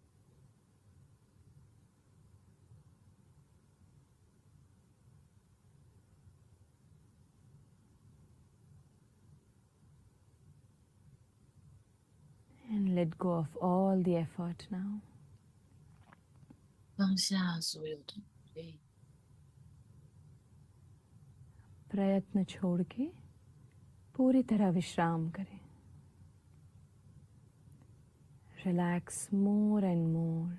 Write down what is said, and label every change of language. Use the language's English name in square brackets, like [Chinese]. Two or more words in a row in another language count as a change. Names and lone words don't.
[English] And let go of all the effort now. [Chinese] 放下所有的努力， [Hindi] प्रयत्न छोड़ के पूरी तरह विश्राम करें. [English] Relax more and more.